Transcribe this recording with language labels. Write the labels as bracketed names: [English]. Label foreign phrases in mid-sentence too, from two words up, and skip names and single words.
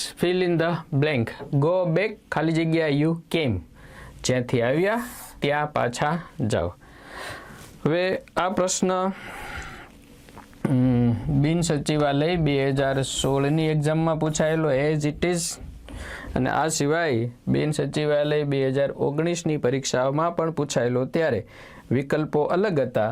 [English] Fill in the blank. Go back, [Gujarati] ખાલી જગ્યા [English] you came. [Gujarati] જ્યાંથી આવ્યા ત્યાં પાછા જાઓ. હવે આ પ્રશ્ન બિન સચિવાલય 2016ની એક્ઝામમાં પૂછાયેલો [English] as it is, [Gujarati] અને આ સિવાય બિન સચિવાલય 2019ની પરીક્ષાઓમાં પણ પૂછાયેલો ત્યારે વિકલ્પો અલગ હતા.